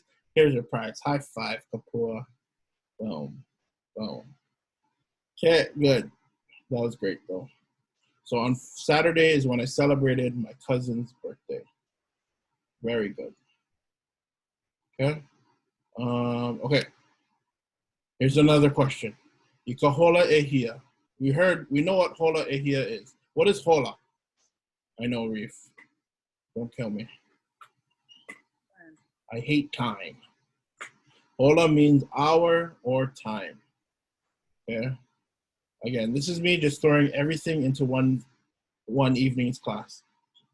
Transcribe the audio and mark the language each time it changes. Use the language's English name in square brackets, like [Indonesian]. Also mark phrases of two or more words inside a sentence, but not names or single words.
[English] Here's your prize. High five, Kapua. Boom. Boom. Okay, good. That was great, though. So on Saturday is when I celebrated my cousin's birthday. Very good. Okay. Okay. Here's another question. [Hawaiian] Ika hola ehia. [English] We know what [Hawaiian] hola ehia [English] is. What is hola? I know, Reef. Don't kill me. I hate time. Hola means hour or time. Okay. Again, this is me just throwing everything into one evening's class.